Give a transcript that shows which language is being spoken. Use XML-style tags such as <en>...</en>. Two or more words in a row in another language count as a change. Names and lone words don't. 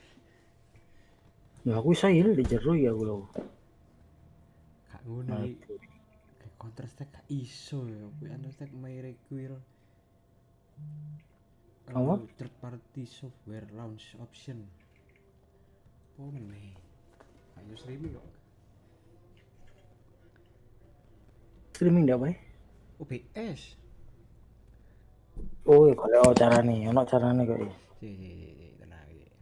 <jv>Ya aku iso ya di jero ya aku lho. Gak ngono iki. Kayak Counter Strike gak iso ya.</jv> <en>Kuwi Counter Strike may require third party software launch option.</en> <jv>Oh meneh. Ayo streaming kok. Streaming ndak bae? OBS. Oh, ya kalau carane, ono carane kok ya. Tenang iki.</jv>